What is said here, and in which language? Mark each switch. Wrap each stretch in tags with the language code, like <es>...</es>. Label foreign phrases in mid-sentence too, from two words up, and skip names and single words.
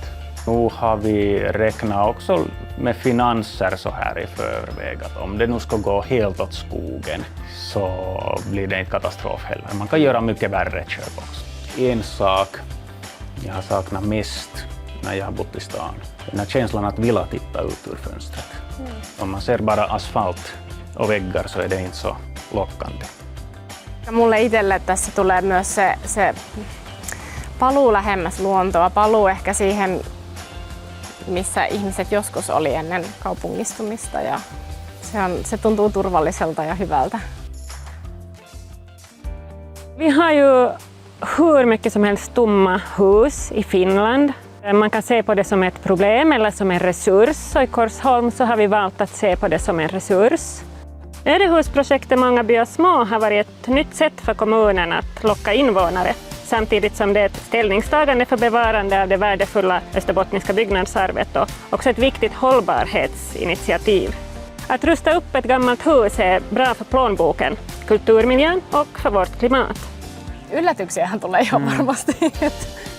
<sv>Nu har vi räknat också med finanser så här i förväg att om det nu ska gå helt åt skogen så blir det inte katastrof heller. Man kan göra mycket värre köp också. En sak jag har saknat mest när jag har bott i stan, den här känslan att vilja titta ut ur fönstret. Om man ser bara asfalt och väggar så är det inte så lockande.</sv> <fi>Mulle itselle tässä tulee myös se paluu lähemmäs luontoa, paluu ehkä siihen, missä ihmiset joskus oli ennen kaupungistumista, ja se tuntuu turvalliselta ja hyvältä.</fi> <sv>Vi har ju hur mycket som helst tomma hus i Finland. Man kan se på det som ett problem eller som en resurs, och i Korsholm så har vi valt att se på det som en resurs. Ödehusprojektet Många byar små har varit ett nytt sätt för kommunen att locka invånare, samtidigt som det är ett ställningstagande för bevarande av det värdefulla österbottniska byggnadsarvet och också ett viktigt hållbarhetsinitiativ. Att rusta upp ett gammalt hus är bra för plånboken, kulturmiljön och för vårt klimat.</sv> <fi>Yllätyksiähän tulee ihan varmasti.</fi>